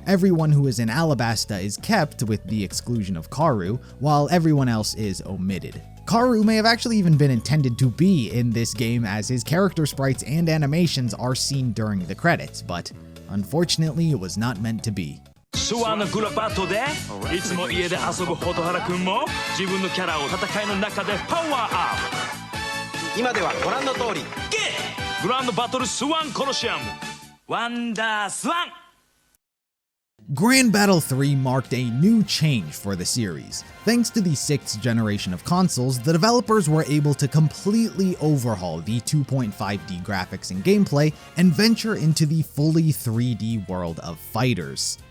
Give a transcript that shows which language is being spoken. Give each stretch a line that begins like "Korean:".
English: Everyone who is in Alabasta is kept with the exclusion of Karu, while everyone else is omitted. Karu may have actually even been intended to be in this game, as his character sprites and animations are seen during the credits, but unfortunately it was not meant to be.
Japanese: スワンのグラバットでいつも家で遊ぶ蛍原くんも自分のキャラを戦いの中でパワーアップ今ではご覧の通りグランドバトルスワンコロシアムワンダースワン
English: Grand Battle 3 marked a new change for the series. Thanks to the 6th generation of consoles, the developers were able to completely overhaul the 2.5D graphics and gameplay and venture into the fully 3D world of fighters.